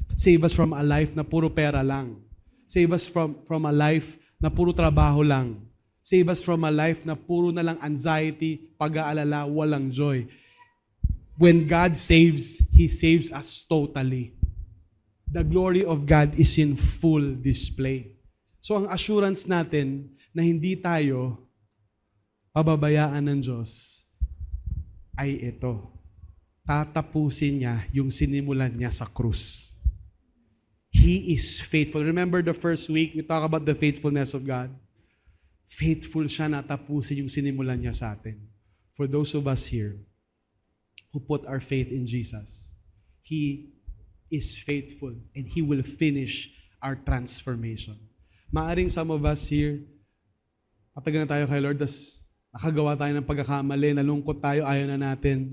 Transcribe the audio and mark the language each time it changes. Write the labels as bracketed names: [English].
[English] Save us from a life [Filipino] na puro pera lang. [English] Save us from a life [Filipino] na puro trabaho lang. [English] Save us from a life [Filipino] na puro na lang anxiety, pag-aalala, walang joy. [English] When God saves, He saves us totally. The glory of God is in full display. [Filipino] So ang assurance natin na hindi tayo pababayaan ng Diyos ay ito. Tatapusin niya yung sinimulan niya sa krus. [English] He is faithful. Remember the first week, we talk about the faithfulness of God. [Filipino] Faithful siya na tapusin yung sinimulan niya sa atin. [English] For those of us here who put our faith in Jesus, He is faithful and He will finish our transformation. [Filipino] Maaring [English] some of us here, [Filipino] matagal na tayo kay Lord, tas nakagawa tayo ng pagkakamali, nalungkot tayo, ayaw na natin.